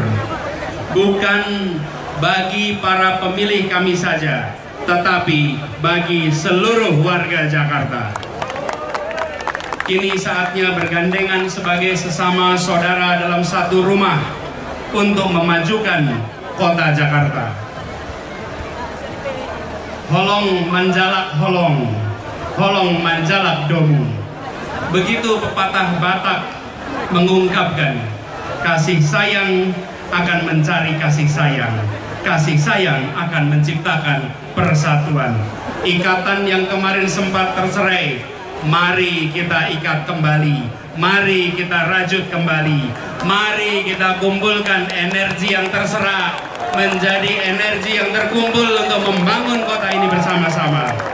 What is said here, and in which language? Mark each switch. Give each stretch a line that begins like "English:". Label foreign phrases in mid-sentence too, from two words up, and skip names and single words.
Indonesian: Bukan bagi para pemilih kami saja, tetapi bagi seluruh warga Jakarta. Kini saatnya bergandengan sebagai sesama saudara dalam satu rumah untuk memajukan kota Jakarta.
Batak Toba: Holong menjalak holong, holong menjalak domu.
Indonesian: Begitu pepatah Batak mengungkapkan, kasih sayang akan mencari kasih sayang, kasih sayang akan menciptakan persatuan. Ikatan yang kemarin sempat tercerai, mari kita ikat kembali, mari kita rajut kembali, mari kita kumpulkan energi yang terserak menjadi energi yang terkumpul untuk membangun kota ini bersama-sama.